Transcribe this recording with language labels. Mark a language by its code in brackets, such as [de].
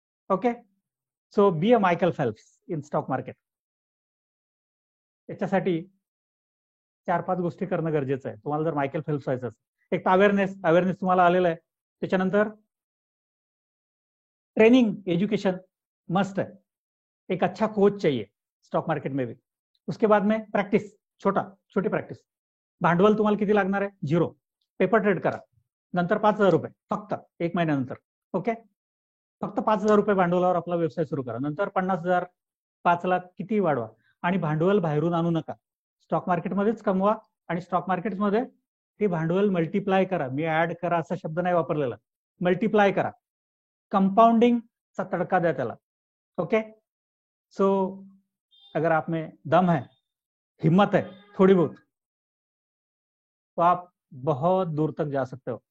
[en] Okay, so be a Michael Phelps in stock market. [mr] त्याच्यासाठी 4-5 गोष्टी करणं गरजेचं आहे. तुम्हाला जर मायकल फेल्प्स व्हायचं असेल, एक अवेअरनेस तुम्हाला आलेला आहे. [hi] त्याच्यानंतर ट्रेनिंग, एजुकेशन मस्ट है. एक अच्छा कोच चाहिए स्टॉक मार्केट में भी. उसके बाद में प्रैक्टिस, छोटी प्रॅक्टिस. [mr] भांडवल तुम्हाला किती लागणार आहे? 0. पेपर ट्रेड करा. नंतर 5,000 रुपये फक्त 1 महिन्यानंतर. ओके, फक्त 5,000 रुपये भांडवलावर आपला व्यवसाय सुरू करा. नंतर 50,000, 5 लाख किती वाढवा. आणि भांडवल बाहेरून आणू नका, स्टॉक मार्केटमध्येच कमवा. आणि स्टॉक मार्केटमध्ये ते भांडवल मल्टिप्लाय करा. मी ऍड करा असा शब्द नाही वापरलेला, मल्टिप्लाय करा. कंपाउंडिंगचा तडका द्या त्याला. [hi] ओके, सो अगर आप में दम है, हिम्मत है थोड़ी बहुत, तो आप बहुत दूर तक जा सकते हो.